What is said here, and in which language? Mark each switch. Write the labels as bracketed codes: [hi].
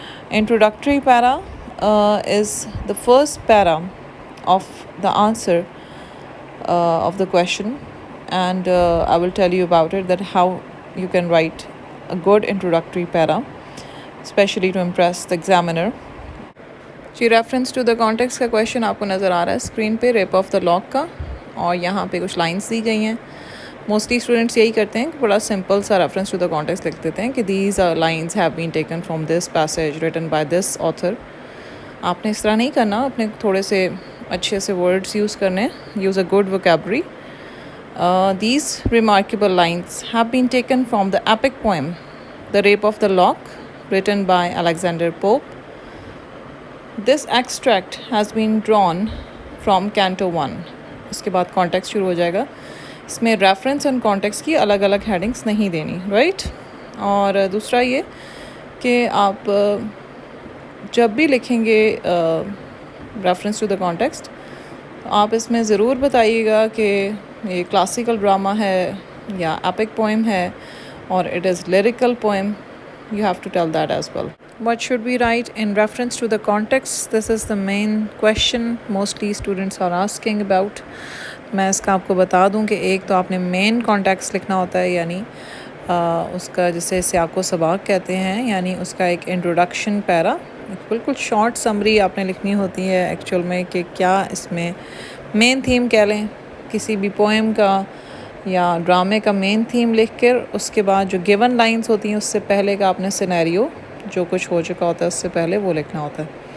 [en] Introductory para is the first para of the answer of the question, and I will tell you about it, that how you can write a good introductory para, especially to impress the examiner. [hi] Ji reference to the context का question आपको नज़र आ रहा है screen पे, rape of the lock का, और यहाँ पे कुछ लाइंस दी गई हैं. मोस्टली स्टूडेंट्स यही करते हैं कि बड़ा सिंपल सा रेफरेंस टू द कॉन्टेक्स्ट लिख देते हैं कि [en] These lines have been taken from this passage written by this author. [hi] आपने इस तरह नहीं करना, अपने थोड़े से अच्छे से वर्ड्स यूज़ करने, [en] Use a good vocabulary. These remarkable lines have been taken from the epic poem The Rape of the Lock, written by Alexander Pope. This extract has been drawn from Canto 1. [hi] उसके बाद context शुरू हो जाएगा. इसमें reference and context की अलग अलग headings नहीं देनी, राइट. और दूसरा ये कि आप जब भी लिखेंगे रेफरेंस टू द कॉन्टेक्स्ट, आप इसमें ज़रूर बताइएगा कि ये क्लासिकल ड्रामा है या एपिक पोएम है, और [en] It is lyrical poem. You have to tell that as well. What should we write in reference to the context? This is the main question mostly students are asking about. [hi] मैं इसका आपको बता दूं कि एक तो आपने मेन कॉन्टेक्स्ट लिखना होता है, यानी उसका जिसे सियाको सबाक कहते हैं, यानी उसका एक इंट्रोडक्शन पैरा, बिल्कुल शॉर्ट समरी आपने लिखनी होती है एक्चुअल में, कि क्या इसमें मेन थीम कह लें किसी भी पोएम का या ड्रामे का मेन थीम लिख कर, उसके बाद जो गिवन लाइंस होती हैं उससे पहले का आपने सिनेरियो जो कुछ हो चुका होता है उससे पहले वो लिखना होता है.